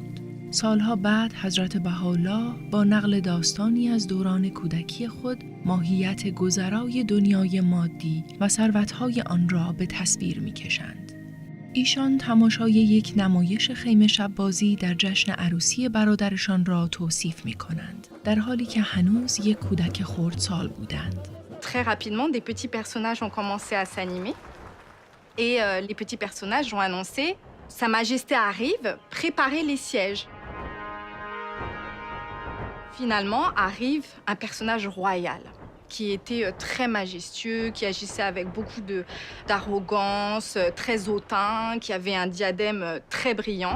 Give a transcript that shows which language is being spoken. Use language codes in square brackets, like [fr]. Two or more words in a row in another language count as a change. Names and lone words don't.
[fa] سالها بعد حضرت بهاءالله با نقل داستانی از دوران کودکی خود ماهیت گذرای دنیای مادی و ثروت‌های آن را به تصویر می‌کشند. ایشان تماشای یک نمایش خیمه شب بازی در جشن عروسی برادرشان را توصیف می‌کنند، در حالی که هنوز یک کودک خردسال بودند. [fr] Très rapidement, des petits personnages ont commencé à s'animer et les petits personnages ont annoncé « Sa Majesté arrive, préparez les sièges ». Finalement, arrive un personnage royal qui était très majestueux, qui agissait avec beaucoup d'arrogance, très hautain, qui avait un diadème très brillant.